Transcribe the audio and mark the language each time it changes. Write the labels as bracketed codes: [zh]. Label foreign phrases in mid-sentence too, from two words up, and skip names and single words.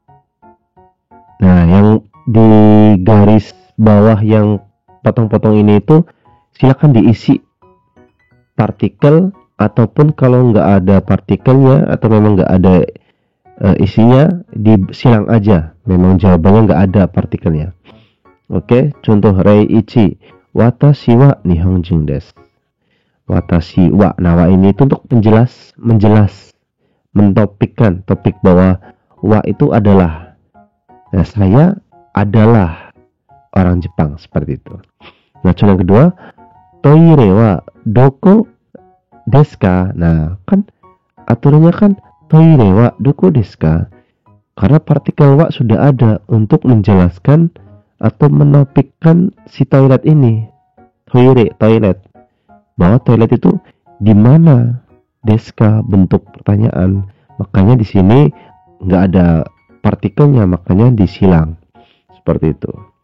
[id] Nah, yang di garis bawah yang potong-potong ini itu silakan diisi partikel, ataupun kalau nggak ada partikelnya atau memang nggak ada isinya, disilang aja, memang jawabannya nggak ada partikelnya. Oke, contoh [ja] 例一、私は日本人です. 私は, [id] nah wa ini itu untuk menjelas, mentopikkan topik bahwa wa itu adalah, nah, saya adalah orang Jepang, seperti itu. Nah, contoh yang kedua, [ja] トイレはどこですか. [id] Nah, kan aturannya kan [ja] トイレはどこですか, [id] karena partikel wa sudah ada untuk menjelaskan atau menopikkan si toilet ini. Toilet, bahwa toilet itu di mana, [ja] ですか [id] bentuk pertanyaan, makanya di sini nggak ada partikelnya, makanya disilang, seperti itu.